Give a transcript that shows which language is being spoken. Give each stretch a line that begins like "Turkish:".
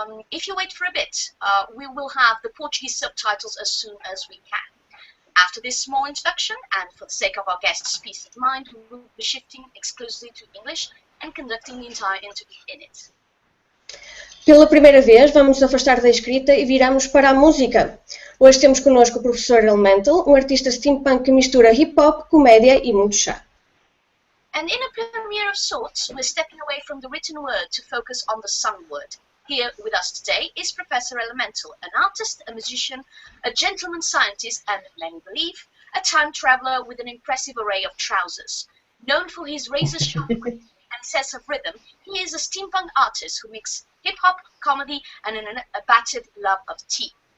English: If you wait for a bit, we will have the Portuguese subtitles as soon as we can. After this small introduction, and for the sake of our guest's peace of mind, we will be shifting exclusively to English and conducting the entire interview in it.
Portuguese: Pela primeira vez, vamos nos afastar da escrita e viramos para a música. Hoje temos connosco o professor Elemental, um artista steampunk que mistura hip-hop, comédia e muito chá.
English: And in a premiere of sorts, we're stepping away from the written word to focus on the sung word. Here with us today is Professor Elemental, an artist, a musician, a gentleman scientist, and, many believe, a time traveller with an impressive array of trousers. Known for his razor-sharp wit and sense of rhythm, he is a steampunk artist who mixes hip-hop, comedy, and an abated love of tea.